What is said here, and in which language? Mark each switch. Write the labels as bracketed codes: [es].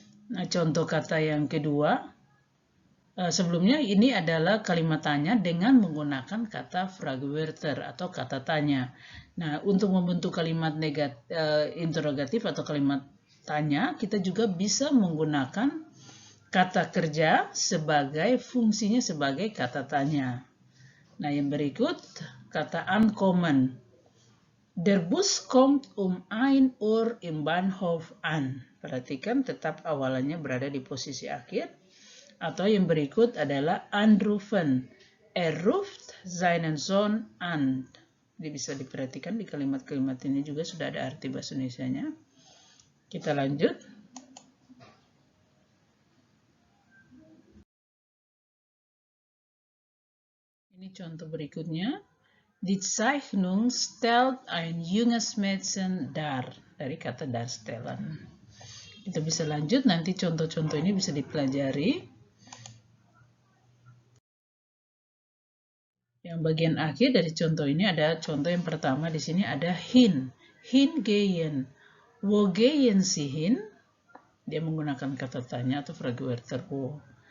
[id] Nah, contoh kata yang kedua, sebelumnya ini adalah kalimat tanya dengan menggunakan kata Fragewörter atau kata tanya. Nah, untuk membentuk kalimat interrogatif atau kalimat tanya, kita juga bisa menggunakan kata kerja sebagai fungsinya sebagai kata tanya. Nah, yang berikut kata ankommen. [de] Der Bus kommt 1 Uhr im Bahnhof an. [id] Perhatikan tetap awalannya berada di posisi akhir. Atau yang berikut adalah anrufen. [de] Er ruft seinen Sohn an. [id] Jadi bisa diperhatikan di kalimat-kalimat ini juga sudah ada arti bahasa Indonesianya. Kita lanjut. Ini contoh berikutnya. [de] Die Zeichnung stellt ein junges Mädchen dar. [id] Dari kata darstellen. Kita bisa lanjut, nanti contoh-contoh ini bisa dipelajari. Yang bagian akhir dari contoh ini ada contoh yang pertama di sini ada hin. [de] Hingehen. Wo gehen Sie hin? [id] Dia menggunakan kata tanya atau Fragewörter wo.